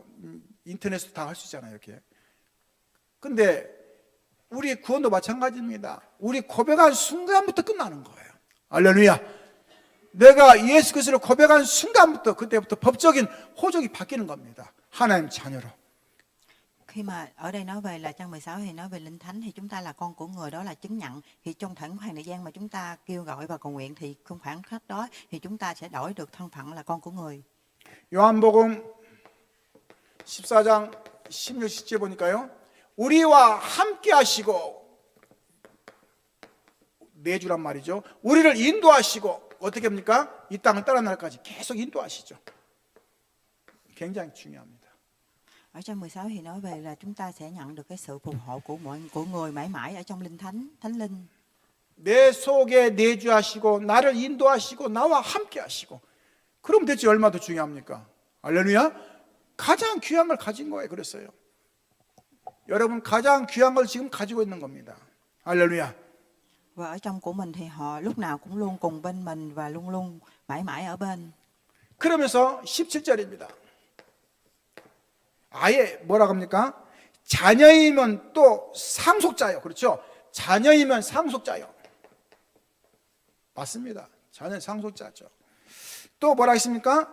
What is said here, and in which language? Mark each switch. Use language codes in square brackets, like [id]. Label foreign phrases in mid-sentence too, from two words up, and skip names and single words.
[ko] 인터넷으로 다 할 수 있잖아요, 이렇게. 근데 우리 구원도 마찬가지입니다. 우리 고백한 순간부터 끝나는 거예요. 할렐루야. 내가 예수 그리스도를 고백한 순간부터, 그때부터 법적인 호적이 바뀌는 겁니다. 하나님 자녀로. [vi] Khi mà ở đây nói về là trang 16 thì nói về linh thánh, thì chúng ta là con của người, đó là chứng nhận. Thì trong khoảng thời gian mà chúng ta kêu gọi và cầu nguyện, thì trong khoảng khắc đó thì chúng ta sẽ đổi được thân phận là con của người. [ko] 요한복음 14장 16, 17 보니까요. 우리와 함께 하시고, 내주란 말이죠. 우리를 인도하시고, 어떻게 합니까? 이 땅을 떠난 날까지 계속 인도하시죠. 굉장히 중요합니다. [vi] Ở trang 16 thì nói về là chúng ta sẽ nhận được cái sự phù hộ của người mãi mãi ở trong linh thánh, thánh linh. [ko] 내 속에 내주하시고 나를 인도하시고 나와 함께 하시고. 그럼 대체 얼마나 더 중요합니까? 할렐루야. 가장 귀한 걸 가진 거예요. 그랬어요. 여러분 가장 귀한 걸 지금 가지고 있는 겁니다. 할렐루야. [vi] Và ở trong của mình thì họ lúc nào cũng luôn cùng bên mình và luôn luôn mãi mãi ở bên. [ko] 그러면서 17절입니다. 아예 뭐라고 합니까? 자녀이면 또 상속자요. 그렇죠? 자녀이면 상속자요. 맞습니다. 자녀 상속자죠. 또 뭐라 했습니까?